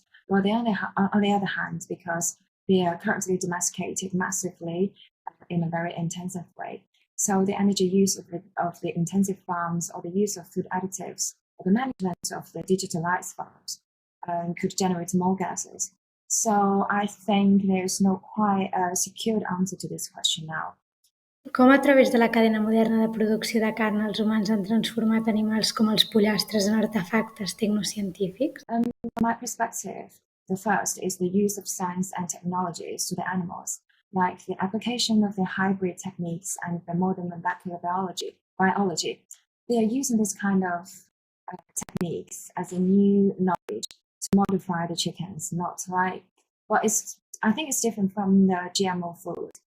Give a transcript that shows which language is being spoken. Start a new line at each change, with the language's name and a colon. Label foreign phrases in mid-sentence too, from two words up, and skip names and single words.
English: Well, on the other hand, because they are currently domesticated massively in a very intensive way. So the energy use of the intensive farms, or the use of food additives, or the management of the digitalized farms could generate more gases. So I think there's no quite a secured answer to this question now.
Catalan: Com a través de la cadena moderna de producció de carn els humans han transformat animals com els pollastres en artefactes tecnocientífics?
English: From my perspective, the first is the use of science and technologies to the animals, like the application of the hybrid techniques and the modern molecular biology. They are using this kind of techniques as a new knowledge to modify the chickens, not like, I think it's different from the GMO food.